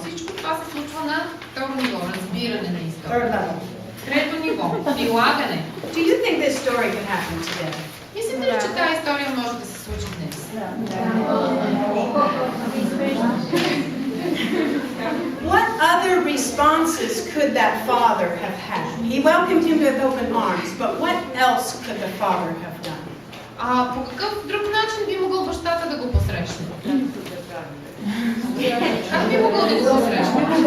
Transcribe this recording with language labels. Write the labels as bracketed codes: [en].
[bg] Всичко това се случва на второ ниво. Разбиране на [en] Third [bg] историята. [en] level. [bg] Трето ниво. Прилагане. [en] Do you think this story could happen today? [bg] Мислите ли, че тази история може да се случи днес? [en] What other responses could that father have had? He welcomed him with open arms, but what else could the father have done? [bg] А по какъв друг начин би могъл бащата да го посрещне? Как би могъл да го посрещне?